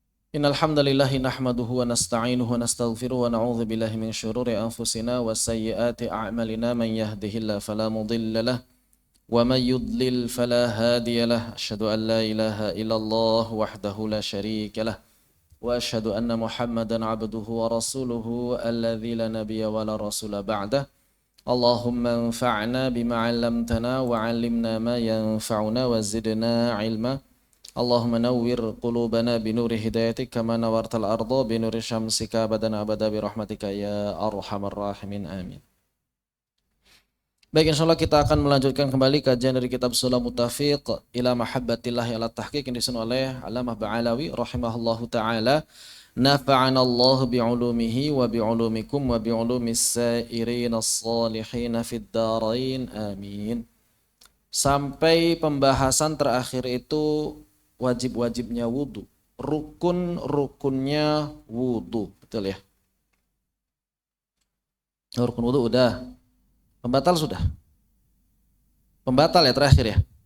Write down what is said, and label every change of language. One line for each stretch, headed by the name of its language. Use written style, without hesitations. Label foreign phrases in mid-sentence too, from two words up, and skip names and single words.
Arabic: إن الحمد لله نحمده ونستعينه ونستغفره ونعوذ بالله من شرور أنفسنا وسيئات أعمالنا من يهده الله فلا مضل له ومن يضلل فلا هادي له أشهد أن لا إله إلا الله وحده لا شريك له وأشهد أن محمدا عبده ورسوله الذي لا نبي ولا رسول بعده. اللهم انفعنا بما علمتنا وعلمنا ما ينفعنا وزدنا علما. اللهم نور قلوبنا بنور هدايتك كما نورت الأرض بنور شمسك أبدا أبدا برحمتك يا أرحم الراحمين آمين.
Indonesian: Baik, insyaallah kita akan melanjutkan kembali kajian dari kitab Sulam Mutafiq ila mahabbatillah ala tahqiq yang disusun oleh Alamah Ba'alawi
Arabic: رحمه الله تعالى. نفعنا الله بعلومه وبعلومكم وبعلوم السائرين الصالحين في الدارين آمين.
Indonesian: Sampai pembahasan terakhir itu wajib-wajibnya wudu, rukun-rukunnya wudu, betul ya? Rukun wudu udah, pembatal sudah, pembatal ya terakhir ya?